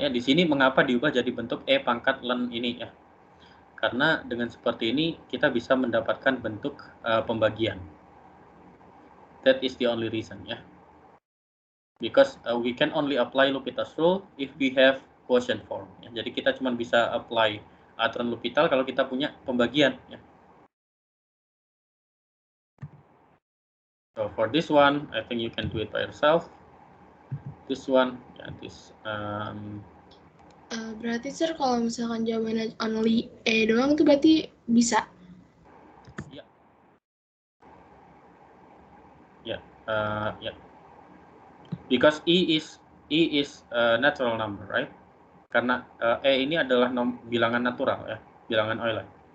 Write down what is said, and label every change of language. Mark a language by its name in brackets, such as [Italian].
[Indonesian] Ya, di sini mengapa diubah jadi bentuk e pangkat len ini ya? Karena dengan seperti ini kita bisa mendapatkan bentuk pembagian. [English] That is the only reason ya. Because we can only apply Lupita's rule if we have quotient form. Ya. [Indonesian] Jadi kita cuma bisa apply aturan L'Hopital kalau kita punya pembagian. Ya. [English] So for this one, I think you can do it by yourself. This one, yeah, this. [Indonesian] Berarti sir kalau misalkan jawabannya only E doang tuh berarti bisa? Ya. [English] Yeah. Because E is natural number, right? [Indonesian] Karena E ini adalah bilangan natural ya, bilangan Euler.